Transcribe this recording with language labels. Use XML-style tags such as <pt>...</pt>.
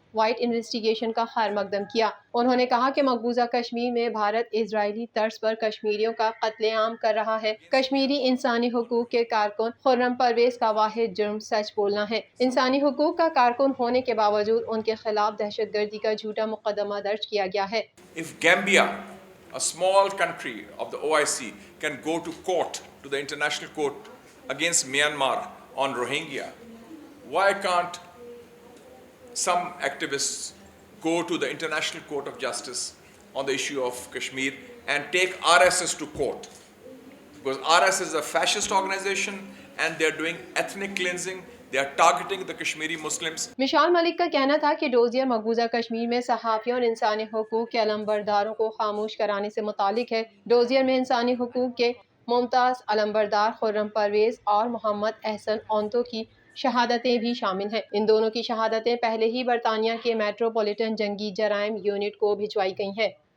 <ur>White investigation کا خیر مقدم کیا۔ انہوں نے کہا کہ مقبوضہ کشمیر میں بھارت اسرائیلی طرز پر کشمیریوں کا قتل عام کر رہا ہے۔ کشمیری انسانی حقوق کے کارکن خرم پرویز کا واحد جرم سچ بولنا ہے۔ انسانی حقوق کا کارکن ہونے کے باوجود ان کے خلاف دہشت گردی کا جھوٹا مقدمہ درج کیا گیا ہے۔</ur> <en>If Gambia, a small country of the OIC, can go to court, to the international court against Myanmar on Rohingya, why can't some activists go to the International Court of Justice on the issue of Kashmir and take RSS to court? Because RSS is a fascist organization and they are doing ethnic cleansing. They are targeting the Kashmiri Muslims.</en> <ur>Mashal ملک کا کہنا تھا کہ dossier مقبوضہ کشمیر میں صحافیوں اور انسانی حقوق کے علمبرداروں کو خاموش کرانے سے متعلق ہے۔ ڈوزیئر میں انسانی حقوق کے ممتاز علمبردار خرم پرویز اور محمد احسن اونتو کی شہادتیں بھی شامل ہیں۔ ان دونوں کی شہادتیں پہلے ہی برطانیہ کے میٹروپولیٹن جنگی جرائم یونٹ کو بھجوائی گئی ہیں۔</ur>